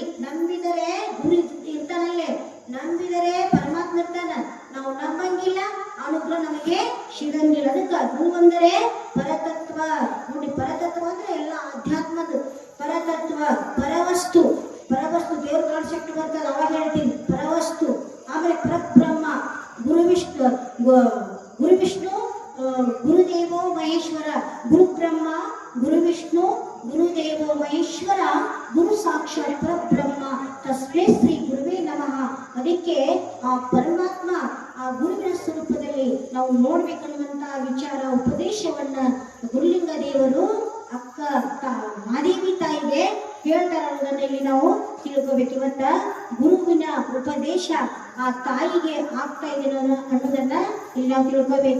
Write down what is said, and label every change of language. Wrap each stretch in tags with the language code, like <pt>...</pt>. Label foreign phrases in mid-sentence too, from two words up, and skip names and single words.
<kn>ನಂಬಿದರೆ ಗುರು ಇರ್ತಾನಲ್ಲೇ, ನಂಬಿದರೆ ಪರಮಾತ್ಮ ಇರ್ತಾನ. ನಾವು ನಂಬಂಗಿಲ್ಲ, ಅನುಗ್ರಹ ನಮಗೆ ಸಿಗಂಗಿಲ್ಲ. ಅದಕ್ಕೆ ಗುರು ಅಂದರೆ ಪರತತ್ವ. ನೋಡಿ, ಪರತತ್ವ ಅಂದ್ರೆ ಎಲ್ಲ ಅಧ್ಯಾತ್ಮದ ಪರತತ್ವ. ಪರವಸ್ತು ದೇವ್ರ ಕಾನ್ಸೆಪ್ಟ್ ಬರ್ತದೆ, ಅವಾಗ ಹೇಳ್ತೀನಿ ಪರವಸ್ತು.</kn> <sa>ಆಮೇಲೆ ಪರಬ್ರಹ್ಮ, ಗುರು ವಿಷ್ಣು ಗುರುದೇವೋ ಮಹೇಶ್ವರ, ಗುರು ಬ್ರಹ್ಮ ಗುರು ವಿಷ್ಣು ಗುರುದೇವೋ ಮಹೇಶ್ವರ, ಗುರು ಸಾಕ್ಷಾತ್ ಪರಬ್ರಹ್ಮ, ತಸ್ಮೈ ಶ್ರೀ ಗುರುವೇ ನಮಃ.</sa> <kn>ಅದಕ್ಕೆ ಆ ಪರಮಾತ್ಮ ಆ ಗುರುವಿನ ಸ್ವರೂಪದಲ್ಲಿ ನಾವು ನೋಡ್ಬೇಕನ್ನುವಂತಹ ವಿಚಾರ ಉಪದೇಶವನ್ನ ಗುರುಲಿಂಗ ದೇವರು ಅಕ್ಕ ಮಾದೇವಿ ತಾಯಿಗೆ ಹೇಳ್ತಾರ ಅನ್ನೋದನ್ನ ಇಲ್ಲಿ ನಾವು ತಿಳ್ಕೋಬೇಕು. ಇವತ್ತ ಗುರುವಿನ ಉಪದೇಶ ಆ ತಾಯಿಗೆ ಆಗ್ತಾ ಇದೆ ಅನ್ನೋದನ್ನ ಇಲ್ಲಿ ನಾವು ತಿಳ್ಕೋಬೇಕು.</kn>